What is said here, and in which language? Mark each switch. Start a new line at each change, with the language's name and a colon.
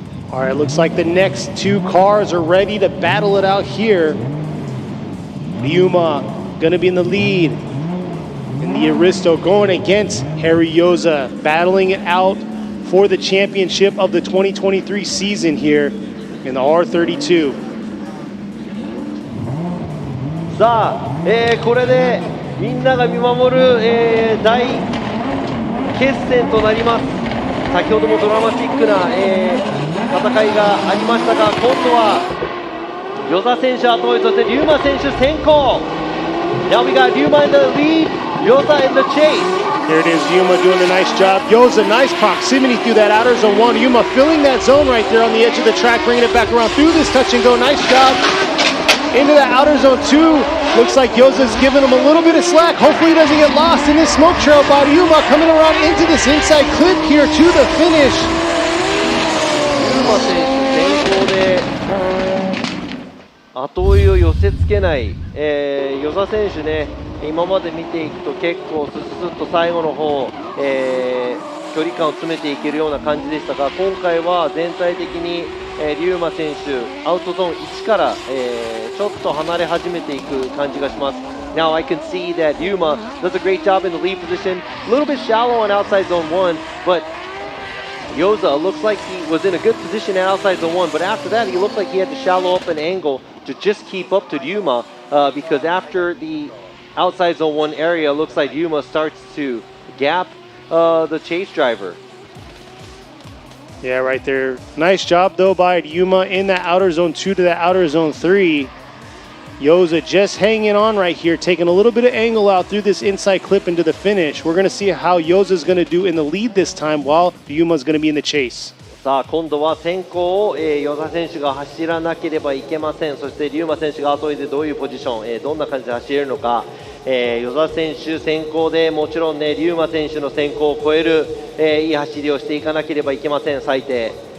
English: All right, looks like the next two cars are ready to battle it out here. Ryuma going to be in the lead. And the Aristo going against Harry Yoza, battling it out for the championship of the 2023 season here in the R32.
Japanese: さあ、これでみんなが見守る、大決戦となります。先ほどもドラマティックな、戦いがありましたが、今度は與座選手後追い、そして龍馬選手先行。
English: Now we got Ryuma in the lead, Yoza in the chase. There it is, Yuma doing a nice job. Yoza, nice proximity through that outer zone 1. Yuma filling that zone right there on the edge of the track, bringing it back around through this touch and go. Nice job. Into that outer zone 2. Looks like Yoza's giving him a little bit of slack. Hopefully he doesn't get lost in this smoke trail by Yuma, coming around into this inside clip here to the finish.
Japanese: 龍馬選手先行で後追いを寄せつけない、與座選手ね、今まで見ていくと結構ススッと最後の方、距離感を詰めていけるような感じでしたが、今回は全体的に、龍馬選手アウトゾーン1から、ちょっと離れ始めていく感じがします。
English: Now I can see that Ryuma does a great job in the lead position, a little bit shallow on outside zone 1, but Yoza looks like he was in a good position at outside zone 1, but after that he looked like he had to shallow up an angle to just keep up to Ryuma, because after the outside zone 1 area, looks like Ryuma starts to gap the chase driver. Yeah, right there. Nice job though by Yuma in that outer zone 2 to that outer zone 3. Yoza just hanging on right here, taking a little bit of angle out through this inside clip into the finish. We're going to see how Yoza's going to do in the lead this time while Yuma's going to be in the chase.
Japanese: さあ今度は先行を與座選手が走らなければいけません。そして龍馬選手が後追いでどういうポジション、どんな感じで走れるのか、與座選手先行でもちろんね龍馬選手の先行を超える、いい走りをしていかなければいけません、最低。